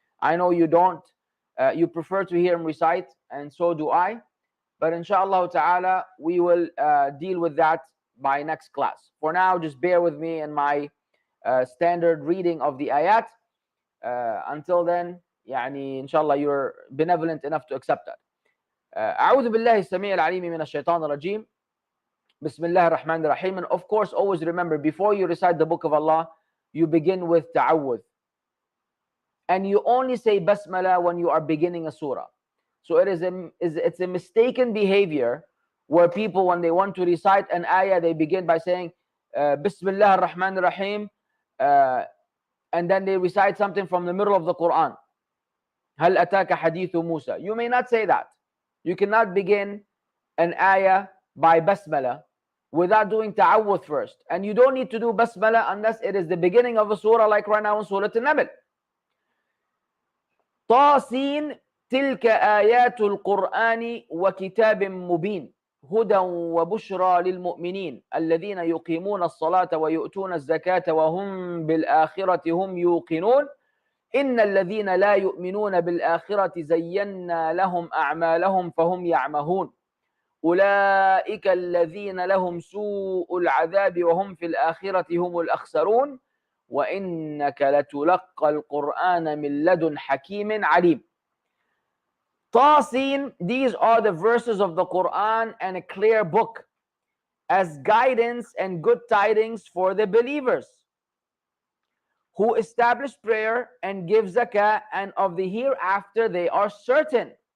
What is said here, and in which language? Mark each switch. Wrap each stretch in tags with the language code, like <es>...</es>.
<en>I know you don't, you prefer to hear him recite, and so do I. But inshallah ta'ala, we will deal with that by next class. For now, just bear with me in my standard reading of the ayat. Until then, يعني inshallah you're benevolent enough to accept that.</en> <ar>أعوذ بالله السميع العليم من الشيطان الرجيم. بسم الله الرحمن الرحيم.</ar> <en>And of course, always remember, before you recite the book of Allah, you begin with ta'awudh. And you only say basmala when you are beginning a surah. So it's a mistaken behavior where people, when they want to recite an ayah, they begin by saying Bismillah ar-Rahman ar-Rahim, and then they recite something from the middle of the Quran.</en> <ar>Hal ataka hadithu Musa.</ar> <en>You may not say that. You cannot begin an ayah by basmala without doing ta'awudh first. And you don't need to do basmala unless it is the beginning of a surah, like right now in Surah An-Naml.</en> <ar>طاسين تلك آيات القرآن وكتاب مبين هدى وبشرى للمؤمنين الذين يقيمون الصلاة ويؤتون الزكاة وهم بالآخرة هم يوقنون إن الذين لا يؤمنون بالآخرة زينا لهم أعمالهم فهم يعمهون أولئك الذين لهم سوء العذاب وهم في الآخرة هم الأخسرون وإنك لتلقى القرآن من لدن حكيم عليم.</ar> <en>Tasin, these are the verses of the Quran and a clear book as guidance and good tidings for the believers who establish prayer and give zakah, and of the hereafter they are certain.</en>